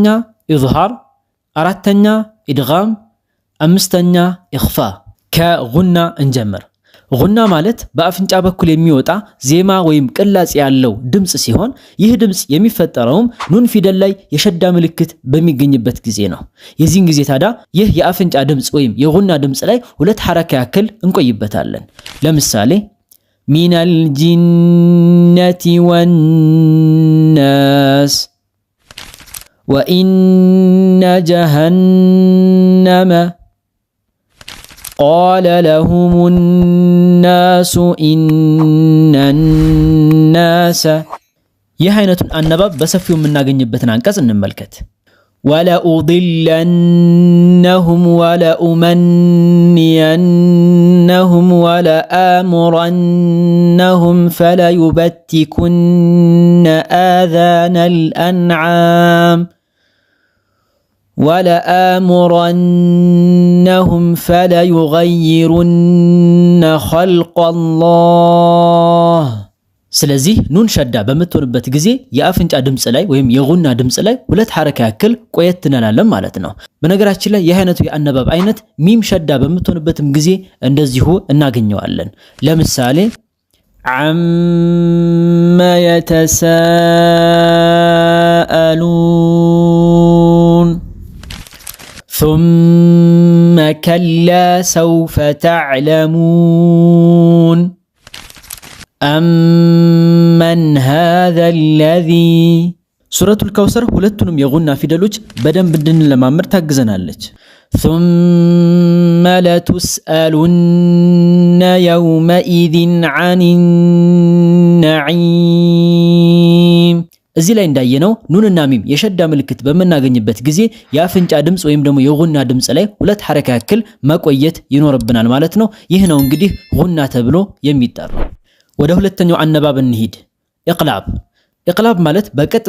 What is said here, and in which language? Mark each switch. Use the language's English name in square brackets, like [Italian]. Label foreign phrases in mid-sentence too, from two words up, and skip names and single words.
[Amharic] ኢዝሃር፣ አራተኛ ኢድጋም፣ አምስተኛ ኢኽፋ። ከጉና እንጀምር። ጉና ማለት በአፍንጫ በኩል የሚወጣ ዜማ ወይም ቅላጽ ያለው ድምጽ ሲሆን ይህ ድምጽ የሚፈጠረውም ኑን ፊደል ላይ የሸዳ ምልክት በሚገኝበት ጊዜ ነው። የዚህን ጊዜ ታዲያ ይህ የአፍንጫ ድምጽ ወይም የጉና ድምጽ ላይ 2 ሐረካ ያክል እንቆይበታለን። ለምሳሌ [Arabic] من الجنة والناس وإن جهنم قال لهم الناس إن الناس [Amharic] ይህ አይነቱን አነባብ በሰፊው የምናገኝበትን አንቀጽ እንመልከት። [Arabic] ولأضلنهم ولأمنينهم ولآمرنهم فليبتكن آذان الأنعام ولآمرنهم فليغيرن خلق الله [Amharic] ስለዚህ ኑን ሸዳ በምትሆንበት ጊዜ የአፍንጫ ድምጽ ላይ ወይም የጉና ድምጽ ላይ 2 ሐረካ ያክል ቆየት እንላለን ማለት ነው። በነገራችን ላይ ይህ አይነቱ የአነባብ አይነት ሚም ሸዳ በምትሆንበትም ጊዜ እንደዚሁ እናገኘዋለን። ለምሳሌ [Arabic] عم يتساءلون ثم كلا سوف تعلمون أمن هذا الذي سورة الكوثر [Amharic] ሁለቱንም የጉና ፊደሎች በደንብ እንድንለማመድ ታግዘናለች። [Arabic] ثم لتسألن يومئذ عن النعيم [Amharic] እዚህ ላይ እንዳየነው ኑንና ሚም የሸዳ ምልክት በመናገኝበት ጊዜ የአፍንጫ ድምጽ ወይም ደግሞ የጉና ድምጽ ላይ 2 ሐረካ ያክል መቆየት ይኖርብናል ማለት ነው። ይህ ነው እንግዲህ ጉና ተብሎ የሚጠራው። ወደ ሁለተኛው አነባብ እንሂድ። ኢቅላብ። ኢቅላብ ማለት በቀጥታ